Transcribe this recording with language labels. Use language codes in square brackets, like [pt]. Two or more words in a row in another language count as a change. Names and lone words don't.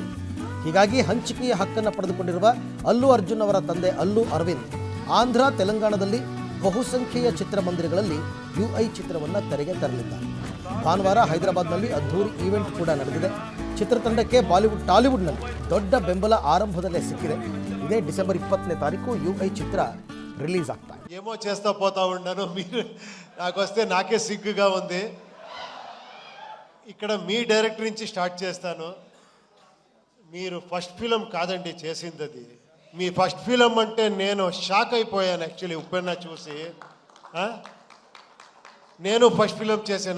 [kn] ಹೀಗಾಗಿ ಹಂಚಿಕೆಯ ಹಕ್ಕನ್ನು ಪಡೆದುಕೊಂಡಿರುವ ಅಲ್ಲು ಅರ್ಜುನ್ ಅವರ ತಂದೆ ಅಲ್ಲು ಅರವಿಂದ್ ಆಂಧ್ರ ತೆಲಂಗಾಣದಲ್ಲಿ ಬಹುಸಂಖ್ಯೆಯ ಚಿತ್ರಮಂದಿರಗಳಲ್ಲಿ ಯುಐ ಚಿತ್ರವನ್ನು ತೆರೆಗೆ ತರಲಿದ್ದಾರೆ. ಭಾನುವಾರ ಹೈದರಾಬಾದ್ನಲ್ಲಿ ಅದ್ಧೂರಿ ಈವೆಂಟ್ ಕೂಡ ನಡೆದಿದೆ. ಚಿತ್ರತಂಡಕ್ಕೆ ಟಾಲಿವುಡ್ನಲ್ಲಿ ದೊಡ್ಡ ಬೆಂಬಲ ಆರಂಭದಲ್ಲೇ ಸಿಕ್ಕಿದೆ. ಇದೇ ಡಿಸೆಂಬರ್ 20ನೇ ತಾರೀಕು ಯುಐ ಚಿತ್ರ రిలీజ్ ಆಗ್ತಾ ಇದೆ. [te] ఏమో చేస్తా పోతా ఉన్నాను. మీరు నాకు వస్తే నాకే సిగ్గుగా ఉంది. ఇక్కడ మీ డైరెక్టర్ నుంచి స్టార్ట్ చేస్తాను. మీరు [en] first film [te] కాదండి చేసింది, అది మీ [en] first film [te] అంటే నేను షాక్ అయిపోయాను యాక్చువల్లీ. ఉప్పెన్న చూసి నేను [en] first film [te] చేశాను.